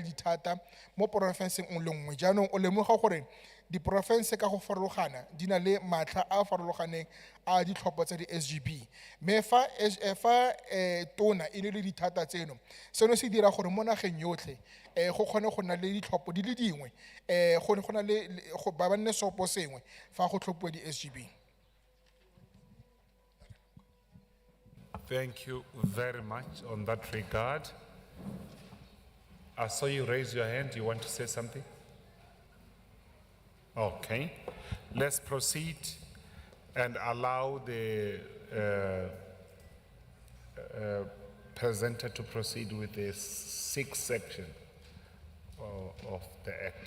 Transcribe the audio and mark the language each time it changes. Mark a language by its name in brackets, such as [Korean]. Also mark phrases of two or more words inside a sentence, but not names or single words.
[Tswana] dithata mo porofenseng o le nngwe jaanong o lemoga gore diporofense ka go farologana di na le matlha a farologaneng a ditlhopho tsa di SGB mme fa tona e ne le dithata tseno seno se dira gore mo nageng yotlhe go kgone go na le ditlhopho di le dingwe go na le ba nne sopo sengwe fa go tlhophiwa di SGB. [English] Thank you very much on that regard. I saw you raise your hand. You want to say something? Okay. Let's proceed and allow the presenter to proceed with the 6th section of the Act.